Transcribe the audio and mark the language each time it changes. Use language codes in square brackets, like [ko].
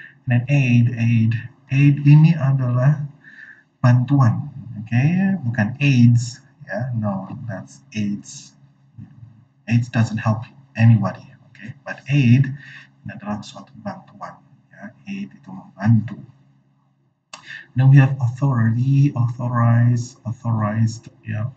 [id] Dan aid ini adalah bantuan, okay? Bukan AIDS ya, [en] no, that's AIDS. AIDS doesn't help anybody, okay? [id] But aid ini adalah suatu bantuan, ya. Aid itu membantu. [en] Then we have authority, authorized, ya.